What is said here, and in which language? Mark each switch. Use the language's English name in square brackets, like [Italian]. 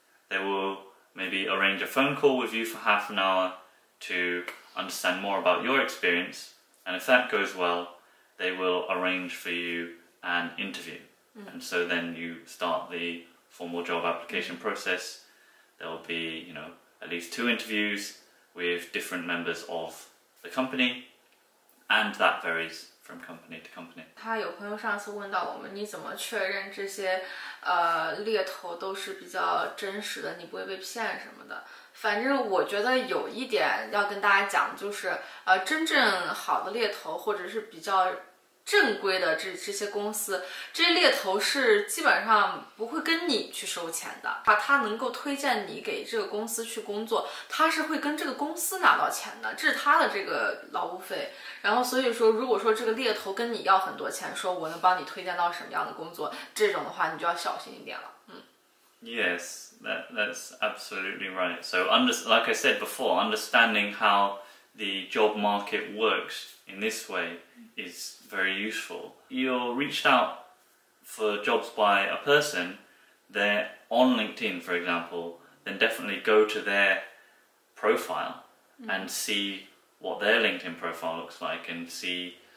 [English] They will maybe arrange a phone call with you for half an hour to understand more about your experience, and if that goes well, they will arrange for you an interview. And so then you start the formal job application process. There will be, at least 2 interviews with different members of the company, and that varies from company to company. [Chinese] 他有朋友上次问到我们，你怎么确认这些猎头都是比较真实的，你不会被骗什么的？反正我觉得有一点要跟大家讲，就是真正好的猎头或者是比较正规的这些公司，这些猎头是基本上不会跟你去收钱的，他能够推荐你给这个公司去工作，他是会跟这个公司拿到钱的，这是他的这个劳务费。然后所以说，如果说这个猎头跟你要很多钱，说我能帮你推荐到什么样的工作，这种的话你就要小心一点了。 [English] Yes, that's absolutely right. So, like I said before, understanding how the job market works in this way is very useful. You're reached out for jobs by a person, they're on LinkedIn, for example, then definitely go to their profile and see what their LinkedIn profile looks like, and see